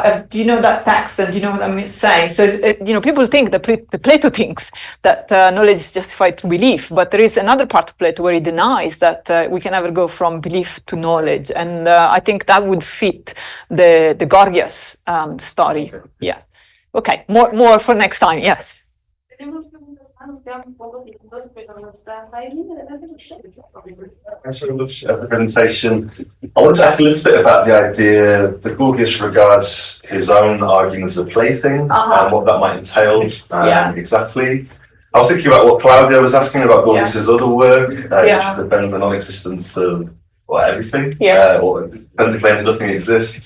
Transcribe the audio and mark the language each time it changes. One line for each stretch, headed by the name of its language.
English: Do you know that text, and do you know what I'm saying? So people think that Plato thinks that knowledge is justified through belief, but there is another part of Plato where he denies that we can ever go from belief to knowledge, and I think that would fit the Gorgias story. Yeah. Okay. More for next time. Yes.
Spanish: Nos quedan pocos minutos, pero nos está saliendo de la
English: Thanks very much for the presentation. I want to ask a little bit about the idea that Gorgias regards his own argument as a plaything and what that might entail exactly. I was thinking about what Claudia was asking about Gorgias' other work, which depends on the non-existence of everything, or depends on the claim that nothing exists.